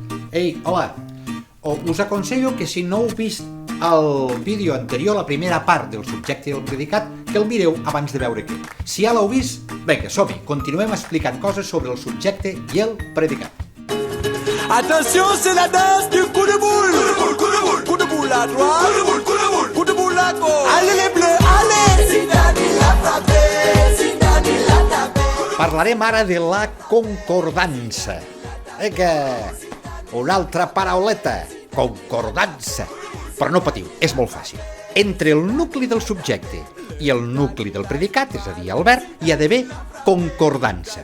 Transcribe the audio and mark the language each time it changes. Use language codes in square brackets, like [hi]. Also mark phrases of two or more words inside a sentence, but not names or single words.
[ca] Ei, hola. Us aconsello que si no heu vist el vídeo anterior, la primera part del subjecte i el predicat, que el mireu abans de veure què. Si ja l'heu vist, vinga, som-hi. Continuem explicant coses sobre el subjecte i el predicat. [fr] Attention, c'est la danse du coup de boule. Coup de boule, coup de boule. Coup de boule à droite. Coup de boule, coup de boule. Coup de boule à gauche. Allez les bleus, allez. Zidane l'a frappé, Zidane l'a tapé. [ca] Parlarem ara de la concordança. Una altra parauleta, concordança. Però no patiu, és molt fàcil. Entre el nucli del subjecte i el nucli del predicat, és a dir, el verb, hi ha d'haver concordança.